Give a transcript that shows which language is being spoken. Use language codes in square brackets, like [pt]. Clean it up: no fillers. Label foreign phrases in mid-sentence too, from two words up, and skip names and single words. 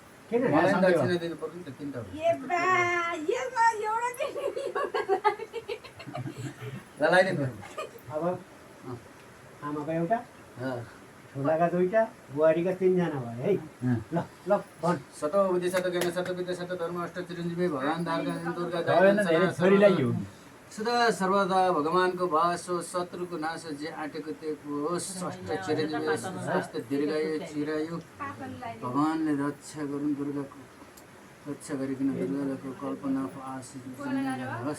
[ne] किन मलाई सँगै दक्षिणा दिनु पर्यो नि त तिनटा हो। ए बा यसमा एउटा दिनु ल लगाइदिनु। अब आमाको एउटा अँ ठुलाका दुईटा बुहारीका तीनजना भयो है। ल ल भन् सतो बुद्धि सतो ज्ञान सतो विद्या सतो धर्म अष्ट चिरञ्जीवी भगवान धारका दुर्गा धेरै छोरीलाई यो सदा सर्वदा भगवानको वास हो। शत्रुको नाश हो। जे आँटेको त्यो होस्। अष्ट चिरञ्जीवी स्वास्थ्य दीर्घायु चिरायु भगवानले रक्षा गरून्। दुर्गाको रक्षा गरिकन दुर्गाको कल्पनाको आशिष होस्।